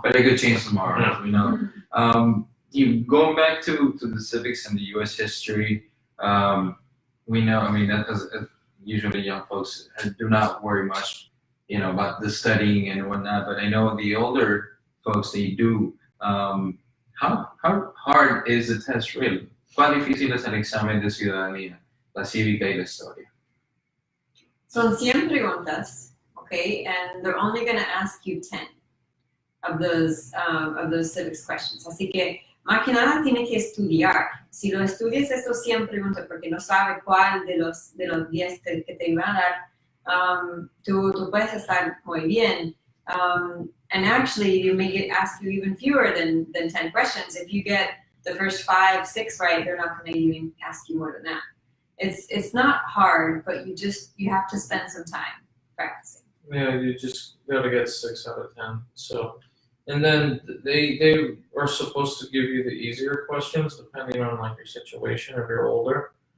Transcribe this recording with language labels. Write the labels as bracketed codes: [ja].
[en] But it could change tomorrow, as we know. you going back to the civics and the U.S. history, we know. I mean, that usually young folks do not worry much, about the studying and whatnot. But I know the older folks, they do. How hard is the test really? [es] ¿Cuán difícil es el examen de ciudadanía, la cívica y la historia? Son 100 preguntas, [en] okay, and they're only going to ask you 10 of those civics questions. [es] Así que, más que nada, tiene que estudiar. Si lo estudias estos 100 preguntas porque no sabe cuál de los 10 que te iban a dar, tú puedes estar muy bien. [en] And actually, you may ask you even fewer than 10 questions. If you get the first 5, 6 right, they're not going to even ask you more than that. It's not hard, but you have to spend some time practicing. Yeah, you just gotta get 6 out of 10. So, and then they are supposed to give you the easier questions depending on like your situation if you're older.